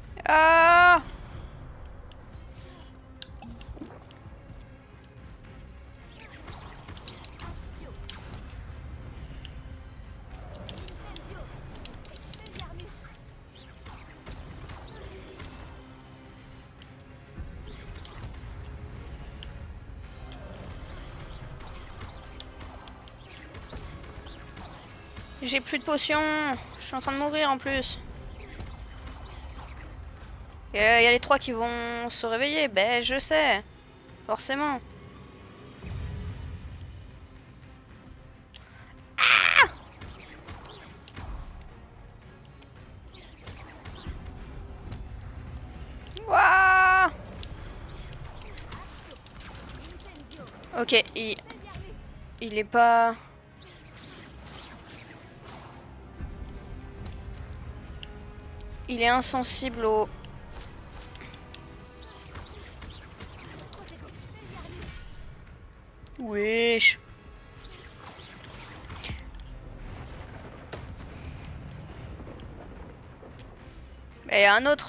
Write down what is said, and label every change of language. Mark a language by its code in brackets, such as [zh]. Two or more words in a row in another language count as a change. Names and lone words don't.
[fr] Ah! Accio. Incendio. Expelliarmus. J'ai plus de potions. Je suis en train de mourir en plus. Il y a les 3 qui vont se réveiller. Ben, je sais. Forcément. Ouah! Incendio. Ok, Expelliarmus. il est pas... Il est insensible au... Protego. Expelliarmus. Wesh. Et il y a un autre.